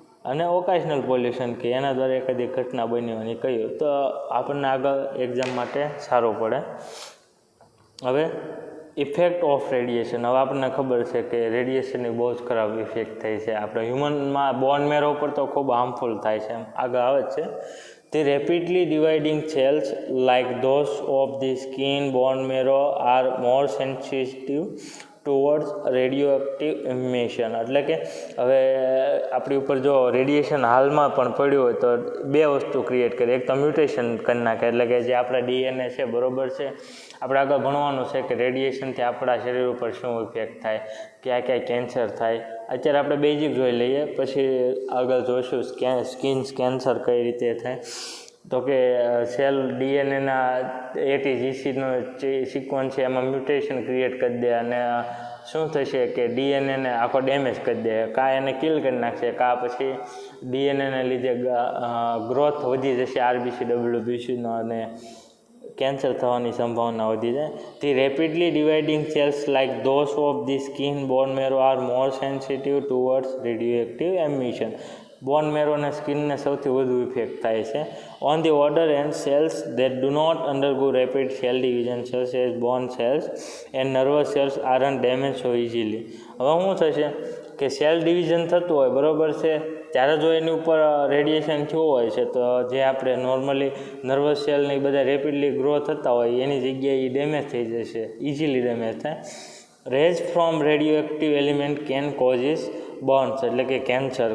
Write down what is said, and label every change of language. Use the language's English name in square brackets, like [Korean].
[Gujarati] અને ઓકેશનલ પોલ્યુશન કે એના દ્વારા એકાદી ઘટના બની અને કયું, તો આપણને આગળ એક્ઝામ માટે સારું પડે. હવે ઇફેક્ટ ઓફ રેડિયેશન. હવે આપણને ખબર છે કે રેડિયેશનની બહુ જ ખરાબ ઇફેક્ટ થઈ છે આપણે હ્યુમનમાં. બોન મેરો પર તો ખૂબ હાર્મફુલ થાય છે. આગળ આવે છે, [English] The rapidly dividing cells like those of the skin bone marrow are more sensitive towards radioactive emission. [Gujarati] એટલે કે હવે આપણી ઉપર જો રેડિયેશન હાલમાં પણ પડ્યું હોય તો બે વસ્તુ ક્રિએટ કરે. એક તો મ્યુટેશન કરી નાખે, એટલે કે જે આપણા DNA છે, બરાબર છે, આપણે આગળ ભણવાનું છે કે રેડિયેશનથી આપણા શરીર ઉપર શું ઇફેક્ટ થાય, ક્યાં ક્યાં કેન્સર થાય. અત્યારે આપણે બેઝિક જોઈ લઈએ, પછી આગળ જોઈશું સ્કિન કેન્સર કઈ રીતે થાય. તો કે સેલ DNAના ATGCનો સિક્વન્સ છે એમાં મ્યુટેશન ક્રિએટ કરી દે અને શું થશે કે DNAને આખો ડેમેજ કરી દે. કાં એને કિલ કરી નાખશે, કાં પછી DNAને લીધે ગ્રોથ વધી જશે RBC WBCનો અને કેન્સર થવાની સંભાવના વધી જાય. [English] The rapidly dividing cells like those of the skin bone marrow are more sensitive towards radioactive emission. [Gujarati] બોન મેરો અને સ્કિનને સૌથી વધુ ઇફેક્ટ થાય છે. [English] On the order and cells that do not undergo rapid cell division such as bone cells and nervous cells aren't damaged so easily. [Gujarati] હવે શું થશે કે cell division થતું હોય, બરાબર છે, ત્યારે જો એની ઉપર રેડિયેશન થયું હોય છે તો જે આપણે નોર્મલી નર્વસ સેલની બધા રેપિડલી ગ્રો થતા હોય એની જગ્યાએ એ ડેમેજ થઈ જશે, ઇઝીલી ડેમેજ થાય. [English] rays from radioactive element can causes burns, [Gujarati] એટલે કે કેન્સર.